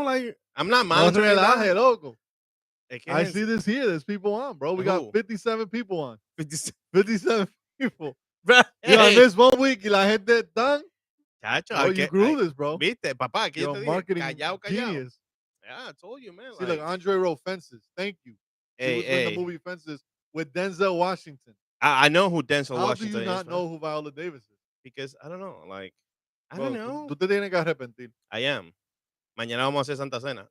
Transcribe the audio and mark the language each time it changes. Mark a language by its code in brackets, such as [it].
[en] Like I'm not monitoring that. Loco. I see this here. There's people on, bro. We got 57 people on. 57 people. Hey. I missed 1 week [es] y la gente están. Chacho, [en] Oh, you grew this, bro. [es] Viste, papá, que [en] you're a marketing genius. Yeah, I told you, man. See, like Andre wrote Fences. Thank you. He was in the movie Fences with Denzel Washington. I know who Denzel How Washington is. How do you not know who Viola Davis is? Because I don't know. Like, I don't know. [es] Tú te tienes que arrepentir. [en] I am. [es] Mañana vamos a hacer Santa Cena.